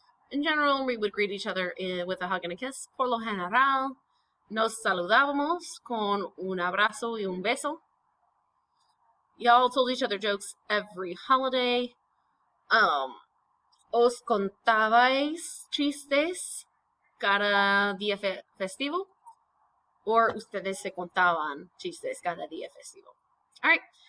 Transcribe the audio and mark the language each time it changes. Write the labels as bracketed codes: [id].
[en] In general, we would greet each other with a hug and a kiss. [es] Por lo general, nos saludábamos con un abrazo y un beso. [en] Y'all told each other jokes every holiday. [es] Os contabais chistes cada día festivo. Or ustedes se contaban chistes cada día festivo. [en] All right.